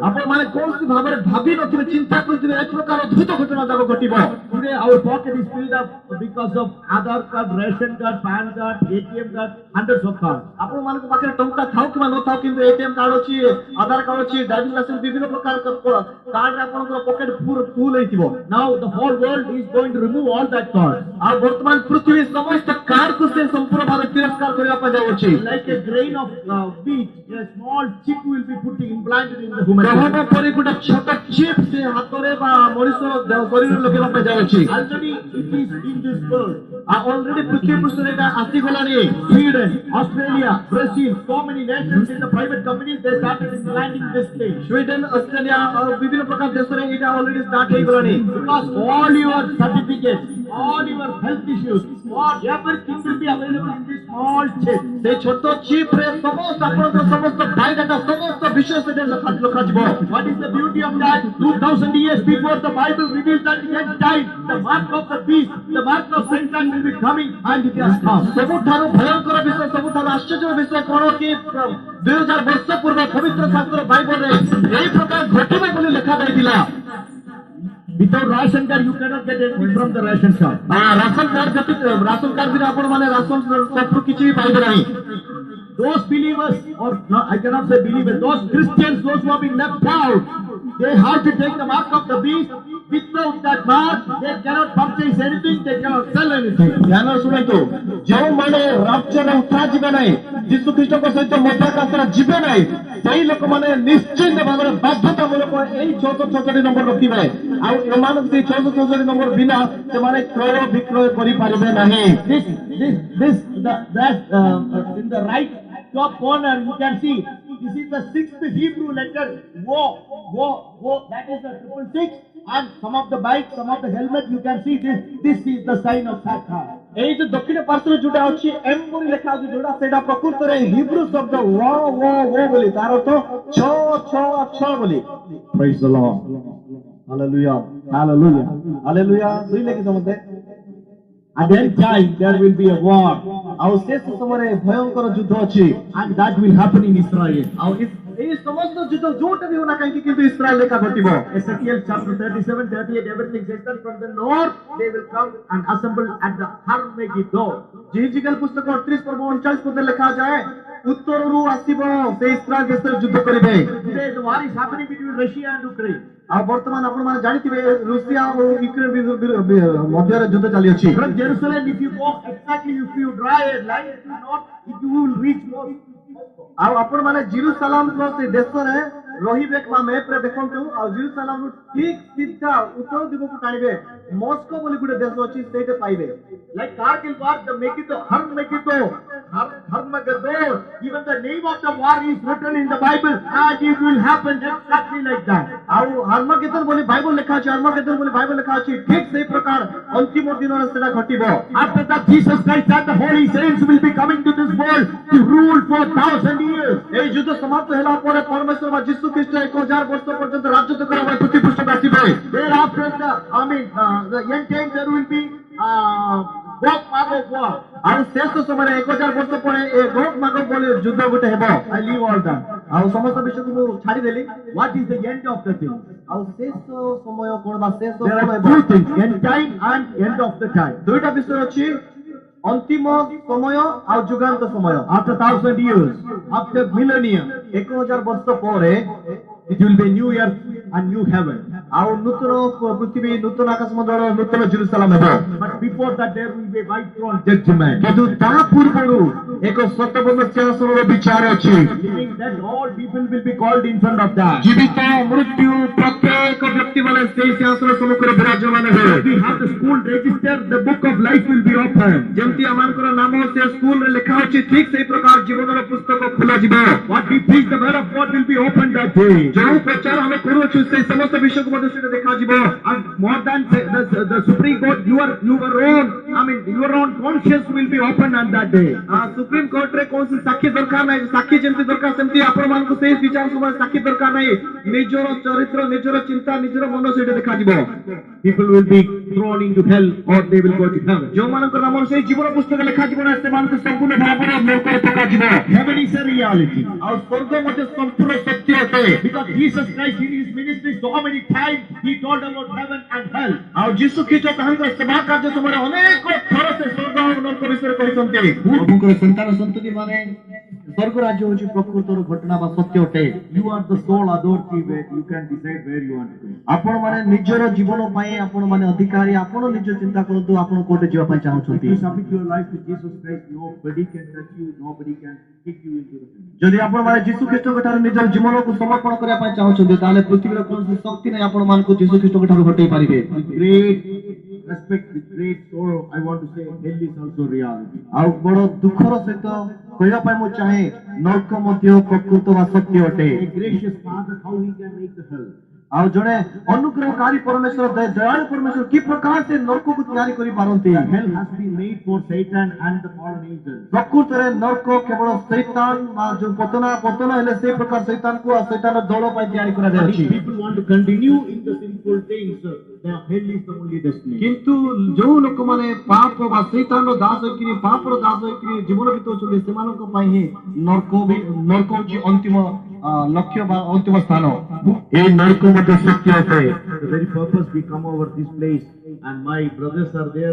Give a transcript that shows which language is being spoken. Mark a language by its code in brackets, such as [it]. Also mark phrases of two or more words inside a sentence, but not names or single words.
[or] ଆପଣମାନେ କୌଣସି ଭାବରେ ଭାବି ନଥିବେ ଚିନ୍ତା କରୁଥିବେ ଏ ପ୍ରକାର ଅଦ୍ଭୁତ ଘଟଣା ଯାକ ଘଟିବ [en] Today our pocket is filled up because of Aadhaar card, ration card, PAN card, ATM card, hundreds of cards. [or] ଆପଣମାନଙ୍କ ପାଖରେ ଟଙ୍କା ଥାଉ କିମ୍ବା ନଥାଉ କିନ୍ତୁ [en] ATM card [or] ଅଛି ଆଧାର କାର୍ଡ ଅଛି [en] driving license [or] ବିଭିନ୍ନ ପ୍ରକାର କାର୍ଡରେ ଆପଣଙ୍କର [en] pocket full [or] ହେଇଥିବ [en] Now the whole world is going to remove all that cards. [or] ଆଉ ବର୍ତ୍ତମାନ ପୃଥିବୀ ସମସ୍ତ କାର୍ଡକୁ ସେ ସମ୍ପୂର୍ଣ୍ଣ ଭାବରେ ତିରସ୍କାର କରିବା ପାଇଁ ଯାଉଛି [en] Like a grain of wheat, a small chip will be implanted in the human [or] ଗହମ [en] body. [or] ପରି ଗୋଟେ ଛୋଟ ଚିପ୍ ସେ ହାତରେ ବା ମଣିଷ ଶରୀରରେ ଲଗେଇବା ପାଇଁ ଯାଉଛି [en] Already it is in this world. [or] ଆଉ ଅଲରେଡି ପୃଥିବୀ ପୃଷ୍ଠରେ ଏଇଟା ଆସିଗଲାଣି [en] Sweden, Australia, Brazil, so many nations in the private companies, they started implanting this thing. [or] ସ୍ୱିଡେନ ଅଷ୍ଟ୍ରେଲିଆ ଆଉ ବିଭିନ୍ନ ପ୍ରକାର ଦେଶରେ ଏଇଟା [en] already start [or] ହେଇଗଲାଣି [en] Because all your certificates, all your health issues, everything will be available in this small chip. [or] ସେ ଛୋଟ ଚିପ୍ ରେ ସମସ୍ତ ଆପଣଙ୍କର ସମସ୍ତ ବାୟୋଡାଟା ସମସ୍ତ ବିଷୟ ସେଠାରେ ଲେଖାଯିବ [en] What is the beauty of that? 2000 years before the Bible revealed that in end time, the mark of the beast, the mark of Satan will be coming, and it has come. [or] ସବୁଠାରୁ ଭୟଙ୍କର ବିଷୟ ସବୁଠାରୁ ଆଶ୍ଚର୍ଯ୍ୟ ବିଷୟ କଣ କି 2000 ବର୍ଷ ପୂର୍ବେ ପବିତ୍ର ଶାସ୍ତ୍ର ବାଇବଲରେ ଏହି ପ୍ରକାର ଘଟିବ ବୋଲି ଲେଖାଯାଇଥିଲା [en] Without ration card, you cannot get anything from the ration shop. ration card [or] ବିନା ଆପଣମାନେ ରାସନ ସବରୁ କିଛି ବି ପାଇବେ ନାହିଁ [en] Those believers, or no, I cannot say believers, those Christians, those who have been left out, they have to take the mark of the beast Without that mark, they cannot purchase anything, they cannot sell anything. [or] ଧ୍ୟାନ ଶୁଣନ୍ତୁ, ଯେଉଁମାନେ ରାଜ୍ୟରେ ଉଠା ଯିବେ ନାହିଁ, ଯୀଶୁ ଖ୍ରୀଷ୍ଟଙ୍କ ସହିତ ମଧ୍ୟାକାଶରେ ଯିବେ ନାହିଁ, ସେଇ ଲୋକମାନେ ନିଶ୍ଚିତ ଭାବରେ ବାଧ୍ୟତାମୂଳକ ଏଇ 666 ନମ୍ବର ରଖିବେ। ଆଉ ଏମାନଙ୍କୁ ସେଇ 666 ନମ୍ବର ବିନା ସେମାନେ କ୍ରୟ ବିକ୍ରୟ କରିପାରିବେ ନାହିଁ। [en] In the right top corner, you can see, this is the 6th Hebrew letter, Wo. That is the 666. And some of the bikes, some of the helmet, you can see this is the sign of Satan. [or] ଏଇ ଯୋଉ ଦକ୍ଷିଣ ପାର୍ଶ୍ୱରେ ଯୋଉଟା ଅଛି ଏମ୍ ବୋଲି ଲେଖା ହଉଛି ଯୋଉଟା, ସେଇଟା ପ୍ରକୃତରେ ହିବ୍ରୁ ଶବ୍ଦ ଓ ବୋଲି, ତାର ଅର୍ଥ 666 ବୋଲି। [en] Praise the Lord. [or] ହାଲେଲୁୟା, ହାଲେଲୁୟା, ହାଲେଲୁୟା। ଶୁଣିଲେ କି ସମସ୍ତେ? [en] At that time, there will be a war. [or] ଆଉ ଶେଷ ସମୟରେ ଭୟଙ୍କର ଯୁଦ୍ଧ ଅଛି, [en] And that will happen in Israel. [or] ଆଉ ଏଇ ସମସ୍ତ ଯୁଦ୍ଧ ଯୋଉଟା ବି ହଉନା କାହିଁକି କିନ୍ତୁ ଇସ୍ରାଏଲ ଲେଖା ଘଟିବ। [en] Ezekiel chapter 37, 38, everything says that from the north they will come and assemble at the Har-Megiddo. [or] ଜିହିଜିକେଲ ପୁସ୍ତକ 38 ପର୍ବ 39 ପଦରେ ଲେଖାଯାଏ, ଉତ୍ତରରୁ ଆସିବ ସେ ଇସ୍ରାଏଲ ଦେଶରେ ଯୁଦ୍ଧ କରିବେ। [en] Today the war is happening between Russia and Ukraine. [or] ଆଉ ବର୍ତ୍ତମାନ ଆପଣମାନେ ଜାଣିଥିବେ ରୁଷିଆ ଓ ୟୁକ୍ରେନ ମଧ୍ୟରେ ଯୁଦ୍ଧ ଚାଲିଅଛି। [en] From Jerusalem, if you go exactly, if you draw a line to the north, you will reach Moscow. [or] ଆଉ ଆପଣମାନେ ଜେରୁସାଲାମର ସେ ଦେଶରେ ରହିବେ ବା ମ୍ୟାପରେ ଦେଖନ୍ତୁ, ଆଉ ଜେରୁସାଲାମରୁ ଠିକ ସିଧା ଉତ୍ତର ଦିଗକୁ ଟାଣିବେ, ମସ୍କୋ ବୋଲି ଗୋଟେ ଦେଶ ଅଛି, ସେଇଟା ପାଇବେ। [en] Like Kargil war, the Megiddo, Har-Megiddo, Har-Megiddo, even the name of the war is written in the Bible, and it will happen exactly like that. [or] ଆଉ ହାର୍ମଗେଦନ ବୋଲି ବାଇବଲ ଲେଖା ଅଛି, ହାର୍ମଗେଦନ ବୋଲି ବାଇବଲ ଲେଖା ଅଛି, ଠିକ ସେଇ ପ୍ରକାର ଅନ୍ତିମ ଦିନରେ ସେଟା ଘଟିବ। [en] After that, Jesus Christ and the holy saints will be coming to this world to rule for 1,000 years. [or] ଏଇ ଯୁଦ୍ଧ ସମାପ୍ତ ହେଲା ପରେ ପରମେଶ୍ୱର ବା ଯୀଶୁ ଖ୍ରୀଷ୍ଟ 1000 ବର୍ଷ ପର୍ଯ୍ୟନ୍ତ ରାଜତ୍ୱ କରିବା ପାଇଁ ପୃଥିବୀ ପୃଷ୍ଠକୁ ଆସିବେ। [en] Thereafter, the end time, there will be Gog Magog war. [or] ଆଉ ଶେଷ ସମୟରେ 1000 ବର୍ଷ ପରେ ଏ ଗୋଗ ମାଗୋଗ ବୋଲି ଯୁଦ୍ଧ ଗୋଟେ ହେବ। [en] I leave all that. [or] ଆଉ ସମସ୍ତ ବିଷୟକୁ ମୁଁ ଛାଡ଼ିଦେଲି। [en] What is the end of the thing? [or] ଆଉ ଶେଷ ସମୟ କଣ ବା ଶେଷ [en] There [or] ସମୟ [en] are two things, end time and end of the time. [or] ଦୁଇଟା ବିଷୟ ଅଛି, ଅନ୍ତିମ ସମୟ ଆଉ ଯୁଗାନ୍ତ ସମୟ। [en] After 1,000 years, after millennium, [or] 1000 ବର୍ଷ ପରେ [en] it will be new earth and new heaven. [or] ଆଉ ନୂତନ ପୃଥିବୀ, ନୂତନ ଆକାଶ ମଣ୍ଡଳ, ନୂତନ ଜେରୁସାଲାମ ହେବ। [en] But before that, there will be white throne judgment. [or] କିନ୍ତୁ ତା ପୂର୍ବରୁ ଏକ ସତବର୍ଣ୍ଣ ସିଂହାସନର ବିଚାର ଅଛି। [en] Meaning that all people will be called in front of that. [or] ଜୀବିତ ମୃତ୍ୟୁ ପ୍ରତ୍ୟେକ ବ୍ୟକ୍ତି ମାନେ ସେଇ ସିଂହାସନ ସମ୍ମୁଖରେ ବିରାଜମାନ ହେବେ। [en] We have the school register, the book of life will be open. [or] ଯେମିତି ଆମମାନଙ୍କର ନାମ ସେ ସ୍କୁଲରେ ଲେଖା ଅଛି, ଠିକ ସେଇ ପ୍ରକାର ଜୀବନର ପୁସ୍ତକ ଖୋଲାଯିବ। [en] What we preach, the word of God will be opened that day. [or] ଯେଉଁ ପ୍ରଚାର ଆମେ କରୁଅଛୁ ସେଇ ସମସ୍ତ ବିଷୟକୁ ମଧ୍ୟ ସେଇଟା ଦେଖାଯିବ। [en] And more than the Supreme Court, your own conscience will be opened on that day. [or] ସୁପ୍ରିମ କୋର୍ଟରେ କୌଣସି ସାକ୍ଷୀ ଦରକାର ନାହିଁ, ସାକ୍ଷୀ ଯେମିତି ଦରକାର ସେମିତି ଆପଣମାନଙ୍କୁ ସେଇ ବିଚାର ସମୟରେ ସାକ୍ଷୀ ଦରକାର ନାହିଁ। ନିଜର ଚରିତ୍ର, ନିଜର ଚିନ୍ତା, ନିଜର ମନ ସେଇଟା ଦେଖାଯିବ। [en] People will be thrown into hell or they will go to heaven. [or] ଯେଉଁମାନଙ୍କର ନାମ ସେଇ ଜୀବନ ପୁସ୍ତକ ଲେଖାଯିବ ନା, ସେମାନଙ୍କୁ ସମ୍ପୂର୍ଣ୍ଣ ଭାବରେ ନରକରେ ପକାଯିବ। [en] Heaven is a reality. [or] ଆଉ ସ୍ୱର୍ଗ ମଧ୍ୟ ସମ୍ପୂର୍ଣ୍ଣ ସତ୍ୟ ଅଟେ। [en] Because Jesus Christ in his ministry so many times he told about heaven and hell. [or] ଆଉ ଯୀଶୁ ଖ୍ରୀଷ୍ଟ ତାଙ୍କର ସେବା କାର୍ଯ୍ୟ ସମୟରେ ଅନେକ ଥର ସେ ସ୍ୱର୍ଗ ଆଉ ନରକ ବିଷୟରେ କହିଛନ୍ତି। ପ୍ରଭୁଙ୍କର ସନ୍ତାନ ସନ୍ତତି ମାନେ ସ୍ୱର୍ଗ ରାଜ୍ୟ ହେଉଛି ପ୍ରକୃତର ଘଟଣା ବା ସତ୍ୟ ଅଟେ। [en] You are the sole authority where you can decide where you want to go. [or] ଆପଣମାନେ ନିଜର ଜୀବନ ପାଇଁ ଆପଣମାନେ ଅଧିକାରୀ, ଆପଣ ନିଜ ଚିନ୍ତା କରନ୍ତୁ ଆପଣ କୋଉଠି ଯିବା ପାଇଁ [en] If [or] ଚାହୁଁଛନ୍ତି। [en] you submit your life to Jesus Christ, nobody can touch you, nobody can kick you into the hell. [or] ଯଦି ଆପଣମାନେ ଯୀଶୁ ଖ୍ରୀଷ୍ଟଙ୍କ ଠାରୁ ନିଜର ଜୀବନକୁ ସମର୍ପଣ କରିବା ପାଇଁ ଚାହୁଁଛନ୍ତି, ତାହେଲେ ପୃଥିବୀର କୌଣସି ଶକ୍ତି ନାହିଁ ଆପଣମାନଙ୍କୁ ଯୀଶୁ ଖ୍ରୀଷ୍ଟଙ୍କ ଠାରୁ ହଟେଇ ପାରିବେ। [en] With great respect, with great sorrow, I want to say hell is also reality. [or] ଆଉ ବଡ ଦୁଃଖର ସହିତ କହିବା ପାଇଁ ମୁଁ ଚାହେଁ, ନରକ ମଧ୍ୟ ପ୍ରକୃତ ବା ସତ୍ୟ ଅଟେ। A gracious Father, how he can make the hell? ଆଉ ଜଣେ ଅନୁଗ୍ରହକାରୀ ପରମେଶ୍ୱର, ଦୟାଳୁ ପରମେଶ୍ୱର କି ପ୍ରକାର ସେ ନରକକୁ ତିଆରି କରିପାରନ୍ତି। Hell has been made for Satan and the fallen angels. ପ୍ରକୃତରେ ନରକ କେବଳ ଶୈତାନ ବା ଯୋଉ ପତନ ହେଲେ ସେଇ ପ୍ରକାର ଶୈତାନକୁ ଆଉ ଶୈତାନ ଦଳ ପାଇଁ ତିଆରି କରାଯାଇଛି। If people want to continue in the sinful things, the hell is the only destiny. କିନ୍ତୁ ଯୋଉ ଲୋକମାନେ ପାପ ବା ଶୈତାନର ଦାସ ହୋଇକିରି, ପାପର ଦାସ ହୋଇକିରି ଜୀବନ ବିତାଉଛନ୍ତି, ସେମାନଙ୍କ ପାଇଁ ହିଁ ନରକ ହେଉଛି ଅନ୍ତିମ ଲକ୍ଷ୍ୟ ବା ଅନ୍ତିମ ସ୍ଥାନ। ଏଇ ନରକ ମଧ୍ୟ ସତ୍ୟ ଅଟେ। [en] The very purpose we come over this place, and my brothers are there.